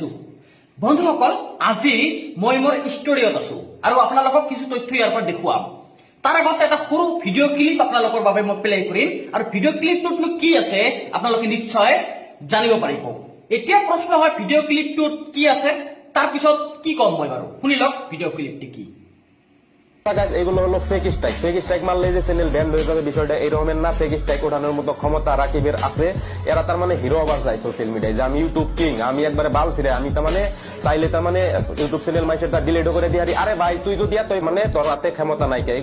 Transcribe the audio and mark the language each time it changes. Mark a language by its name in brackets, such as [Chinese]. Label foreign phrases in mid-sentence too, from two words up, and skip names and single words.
[Assamese] বন্ধুসকল, আজি মই মোৰ ষ্টুডিঅ'ত আছো আৰু আপোনালোকক কিছু তথ্য ইয়াৰ পৰা দেখুৱাম। তাৰ আগতে এটা সৰু [English] video clip [Assamese] আপোনালোকৰ বাবে মই প্লে কৰিম আৰু [English] video clip [Assamese] কি আছে আপোনালোকে নিশ্চয় জানিব পাৰিব। এতিয়া প্ৰশ্ন হয় [English] video clip [Assamese] কি আছে, তাৰ পিছত কি কম মই বাৰু, শুনি লওক [English] video clip [Assamese] কি। [Bangla] এগুলো হলো [English] fake strike. fake strike [Bangla] মারলে যে চ্যানেল ব্যান্ড হয়ে যাবে, বিষয়টা এরকমের না। [English] fake strike [Bangla] ওঠানোর মতো ক্ষমতা রাকিবের আছে। এরা তার মানে হিরো আবার যায় [English] social media [Bangla] যে আমি ইউটিউব কিং, আমি একবারে বাল ছিড়ে, আমি তার মানে চাইলে তার মানে ইউটিউব চ্যানেল মাইসের তার ডিলিট করে দিয়ে আরে ভাই তুই যদি এতই মানে তোর হাতে ক্ষমতা নাই কে।